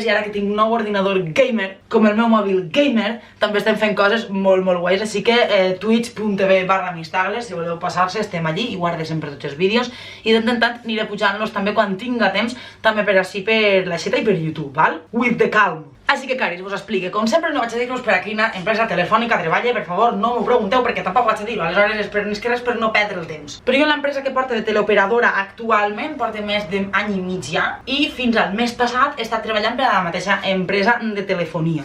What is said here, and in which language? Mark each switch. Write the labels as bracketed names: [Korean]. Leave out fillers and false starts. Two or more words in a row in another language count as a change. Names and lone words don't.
[Catalan] I ara que tinc un nou ordinador gamer, com el meu mòbil gamer, també estem fent coses molt guais, així que twitch.tv/mistagles, si voleu passar-se, estem allí i guarde sempre tots els vídeos i de tant en tant aniré pujant-los també quan tinga temps, també per així per la Xeta i per YouTube, val? [English] With the calm. [Catalan] Així que, caris, vos explique. Com sempre, no vaig a dir-vos per a quina empresa telefònica treballa, per favor, no m'ho pregunteu perquè tampoc vaig a dir-ho. Aleshores, és que res per no perdre el temps. Però jo l'empresa que porta de teleoperadora actualment porta més d'un any i mig ja, i fins al mes passat he estat treballant per a la mateixa empresa de telefonia.